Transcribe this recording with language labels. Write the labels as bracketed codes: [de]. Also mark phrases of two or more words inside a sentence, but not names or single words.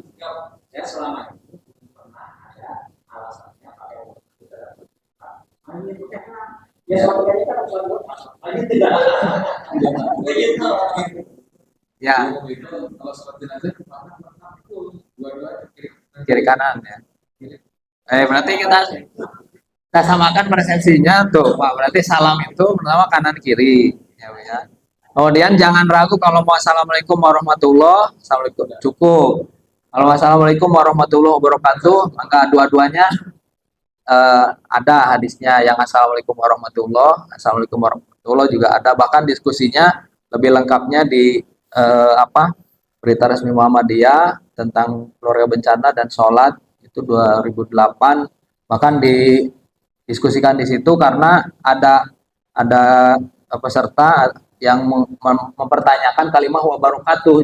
[id] Ya. Kiri kanan ya. Berarti kita samakan persepsinya tuh, Pak. Berarti salam itu pertama kanan kiri, ya. Kemudian jangan ragu kalau mau [ar] السلام عليكم ورحمة الله, [id] assalamualaikum cukup. Kalau [ar] السلام عليكم ورحمة الله وبركاته, [id] maka dua-duanya ada hadisnya yang [ar] السلام عليكم ورحمة الله, السلام عليكم ورحمة الله [id] juga ada. Bahkan diskusinya lebih lengkapnya di berita resmi Muhammadiyah tentang keluarga bencana dan sholat itu 2008. Bahkan didiskusikan di situ karena ada peserta yang mempertanyakan kalimat wabarakatuh.